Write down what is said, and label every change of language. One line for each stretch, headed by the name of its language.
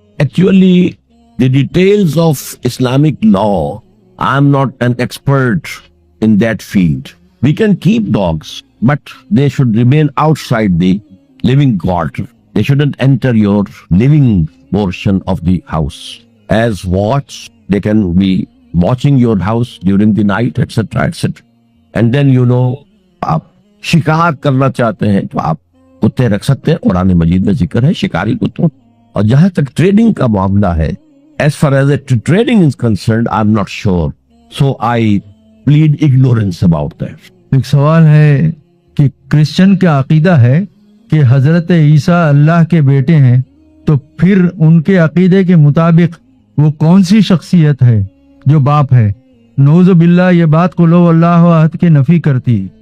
English: Actually, the details of Islamic law, I'm not an expert in that field. We can keep dogs, but they should remain outside the living quarter. They shouldn't enter your living portion of the house. As watch, they can be watching your house during the night, etc., etc. And then
Urdu: آپ شکار کرنا چاہتے ہیں تو آپ کتے رکھ سکتے ہیں. قرآن مجید میں ذکر ہے شکاری کتوں. اور جہاں تک ٹریڈنگ کا معاملہ ہے,
English: as far as trading is concerned, I'm not sure. So I plead ignorance about that.
Urdu: ایک سوال ہے کہ کرسچن کا عقیدہ ہے کہ حضرت عیسیٰ اللہ کے بیٹے ہیں, تو پھر ان کے عقیدے کے مطابق وہ کون سی شخصیت ہے جو باپ ہے؟ نعوذ باللہ, یہ بات قل ہو اللہ احد کے نفی کرتی.